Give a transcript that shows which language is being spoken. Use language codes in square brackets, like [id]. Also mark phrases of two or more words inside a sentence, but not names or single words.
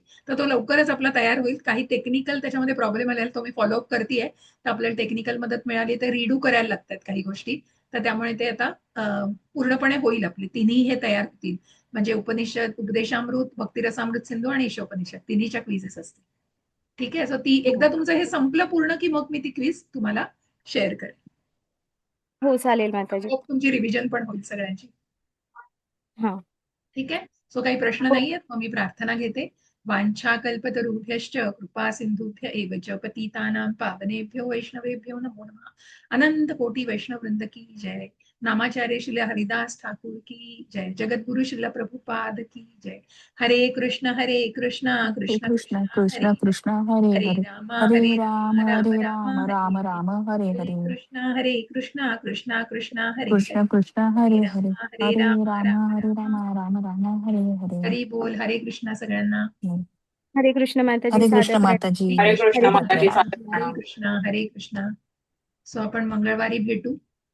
[mr] तर तो लवकरच आपला तयार होईल. काही टेक्निकल त्याच्यामध्ये प्रॉब्लेम आलेला तो मी फॉलोअप करतेय, तर आपल्याला टेक्निकल मदत मिळाली तर रिडू करायला लागतात काही गोष्टी, तर त्यामुळे ते आता पूर्णपणे होईल, आपले तिन्ही हे तयार होतील, म्हणजे उपनिषद, उपदेशामृत, भक्तिरसामृत सिंधू आणि ईशोपनिषद तिन्हीच्या क्विजेस असतील. ठीक आहे, सो ती एकदा तुमचं हे संपलं पूर्ण की मग मी ती क्विज तुम्हाला शेअर करेन. हो चालेल माताजी. तुमची रिव्हिजन पण होईल सगळ्यांची. हा ठीक आहे, सो काही प्रश्न हो. नाहीयेत, मग मी प्रार्थना घेते. [sa] वांछा कल्पतरुभ्यश्च कृपा सिंधुभ्य एव च पतितानां पावनेभ्यो वैष्णवेभ्यो नमो नमः. [hi] अनंत कोटि वैष्णव वृंद की जय. नामाचार्य श्री हरिदास ठाकुर की जय. जगद्गुरु श्रील प्रभुपाद की जय. [sa] हरे कृष्ण कृष्ण हरे कृष्ण हरे कृष्ण कृष्ण हरे हरे हरे, राम हरे राम राम राम हरे राम राम, हरे राम हरे. राम हरे हरे हरे, कृष्ण कृष्ण कृष्ण हरे कृष्ण हरे. कृष्ण हरे हरे राम हरे, हरे हरे राम राम राम हरे राम, राम. राम राम हरे हरे. [mr] हरी बोल. हरे कृष्ण सगळ्यांना. हरे कृष्ण माताजी, हरे कृष्ण सादर माताजी. हरे प्रणिपात. कृष्ण हरे सादर माताजी, कृष्ण. प्रणाम. सादर हरे प्रणाम. [sa] कृष्ण हरे कृष्ण. [mr] सो आपण मंगळवारी भेटू.